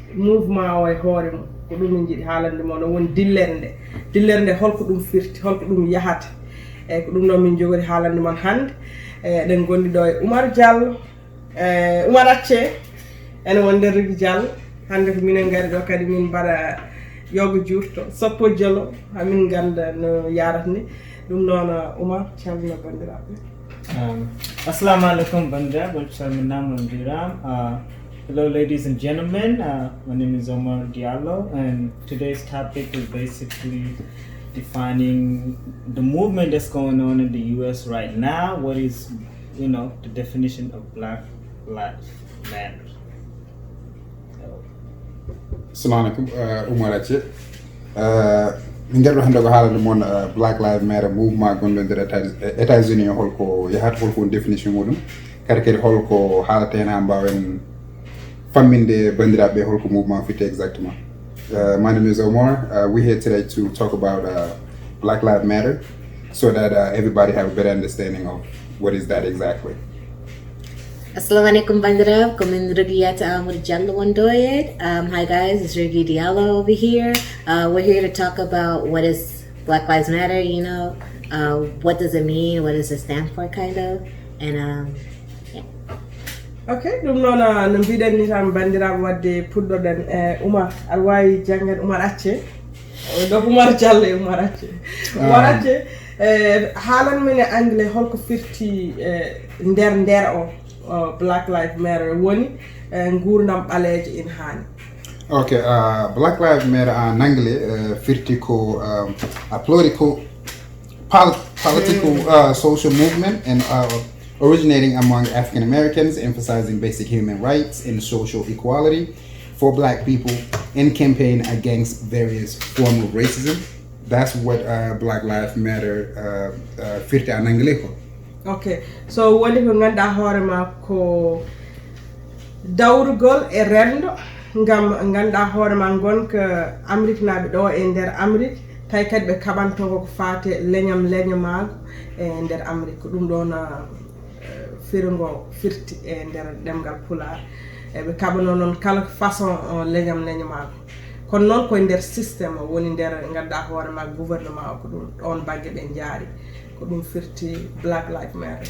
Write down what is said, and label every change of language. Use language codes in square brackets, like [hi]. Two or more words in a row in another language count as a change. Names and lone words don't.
[ff] mouvement o e hoore mum ko ɗum min jiiɗi haalande moɗon woni dillere nde holko ɗum firti holko ɗum yahata eyyi ko ɗum ɗo min jogori haalande mon hande eɗen gondi ɗo e Oumar Diallo Oumar Acce ene won nder Rigui Diallo hande ko minen gari ɗo kadi min mbaɗa yoga juurto sappo dialo hamin ganda no yarata ni ɗum noon Oumar calmina bandiraɓe. [ar] Assalamu alaikum [ff] bandiraɓe calminama Nguurdam. [en] Hello ladies and gentlemen, my name is Omar Diallo and today's topic is basically defining the movement that's going on in the US right now. What is, the definition of Black Lives Matter? [ar] Assalamu alaikum, Oumar Acce. [ff] Min garɗo hannde ko haalande moon Black Lives Matter mouvement gonɗo nder États-Unis holko yahata holko woni définition muɗum kadi holko haalata hen ha mbawen famminde bandiraɓe holko mouvement fitte exactement. [en] My name is Omar. We're here today to talk about Black Lives Matter so that everybody have a better understanding of what is that exactly. [ar] Assalamu alaikum [ff] bandira, komin Rigiyata Amur Diallo Wandoyed. [en] Hi guys, it's Rigui Diallo over here. We're here to talk about what is Black Lives Matter, what does it mean, what does it stand for kind of, and yeah. [ff] Okay, ɗum noon no mbiɗen ni tan bandiraɓe wadde puɗɗoɗen e Oumar aɗa wawi janggan Oumar Acce ɗo Oumar Diallo e Oumar Acce. Oumar Acce haalan men e anglais holko firti nder o Black Lives Matter woni Nguurdam Ɓaleejo in haani. [en] Okay, Black Lives Matter [fr] en anglais [ff] firti ko [en] a political social movement and originating among African Americans, emphasizing basic human rights and social equality for Black people and campaign against various forms of racism. That's what Black Lives Matter firti [fr] en anglais [en] ko. [ff] Okay, so woni ko ganduɗa hoorema ko dawrugol e rendo ngam ganduɗa hoorema gonka Amérique naaɓe ɗo e nder Amérique tawi kadi ɓe kaɓanto ko fate leñamago e nder Amérique ko ɗum ɗon firingo firti e nder ɗemgal Pulaar e ɓe kaɓano noon kala façon leñamago kono noon koye nder systéme o woni nder ganduɗa hoorema gouvernement o ko ɗum ɗon baggue ɓe jaari ko ɗum firti Black Lives Matter.